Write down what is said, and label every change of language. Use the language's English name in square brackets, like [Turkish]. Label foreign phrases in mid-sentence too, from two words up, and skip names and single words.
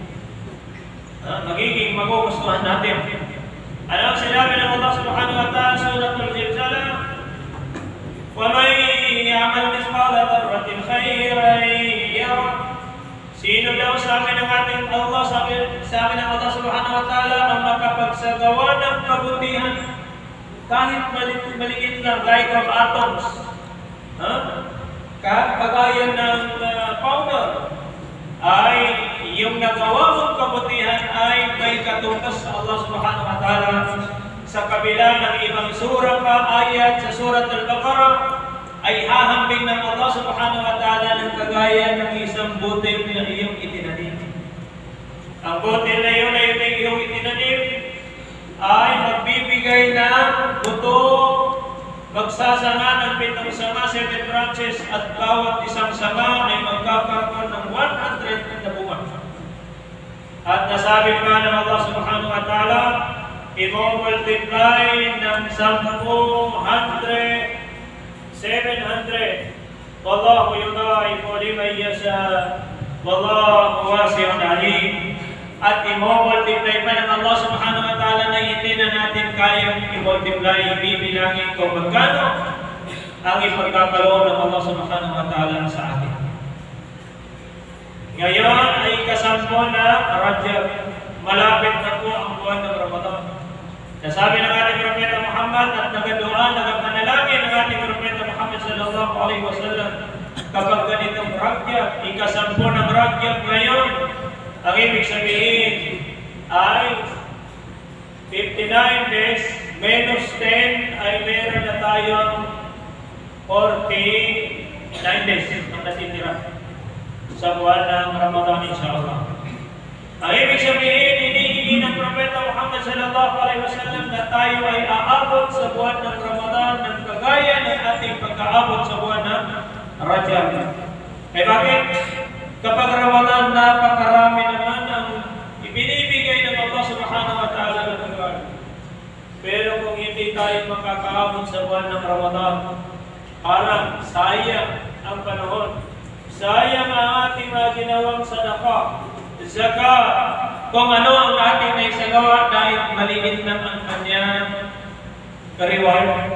[Filipino] Magiging magugustuhan natin. Alam sinabi ng Allah [Arabic] سبحانه وتعالى [Filipino] sa Suratul Zilzalah, [Arabic] وَمَنْ يَعْمَلْ مِثْقَالَ ذَرَّةٍ خَيْرًا يَرَهُ. [Filipino] Sino daw sabi ng ating Allah, sabi ng Allah [Arabic] سبحانه وتعالى, [Filipino] ang makapagsagawa ng kabutihan kahit maliit lang, [English] like of atoms, [Filipino] kagaya ng powder, ay yung nagawa mong kabutihan ay may katumbas sa Allah [Arabic] سبحانه وتعالى. [Filipino] Sa kabila ng ibang surah pa, ayat sa Surat Al-Baqarah, ay hahambing ng Allah [Arabic] سبحانه وتعالى [Filipino] ng kagaya ng isang butil na iyong itinanim. Ang butil na yun ay iyong itinanim ay magbibigay ng buto, magsasanga ng 7 sanga, 7 branches, at bawat isang sanga ay magkakaroon ng 100 na bunga. At nasabi pa ng Allah [Arabic] سبحانه وتعالى, [Filipino] i-multiply ng 10, 100, 700. [Arabic] والله يضاعف لمن يشاء. والله واسع عليم. [Filipino] At i-multiply pa ng Allah [Arabic] سبحانه وتعالى [Filipino] na hindi na natin kayang i-multiply, ibibilangin kung magkano ang ipagkakaloon ng Allah [Arabic] سبحانه وتعالى [Filipino] sa atin. Ngayon ay kasampo na Rajab. Malapit na po ang buwan ng Ramadan. Nasabi ng ating Propeta Muhammad at nagadua, nagapanalangin ng ating Propeta Muhammad [Arabic] صلى الله عليه وسلم [Filipino] kapag ganitong Rajab, ikasampo ng Rajab ngayon, ang ibig sabihin ay [English] 59 days minus 10 [Filipino] ay meron na tayong 49 days ang natitira sa buwan ng Ramadan, insyaAllah. Ang ibig sabihin, hinihingi ng Propeta Muhammad [Arabic] صلى الله عليه وسلم [Filipino] na tayo ay aabot sa buwan ng Ramadan ng kagaya ng ating pagkaabot sa buwan ng Rajab. Eh bakit? Kapag Ramadan, napakarami naman ang ibinibigay ng Allah [Arabic] سبحانه وتعالى [Filipino] ng regalo. Pero kung hindi tayo makakaabot sa buwan ng Ramadan, parang sayang ang panahon. Sayang ang ating mga ginawang sadaqah, zakat, kung ano ang ating naisagawa dahil maliit lang ang kanyang reward.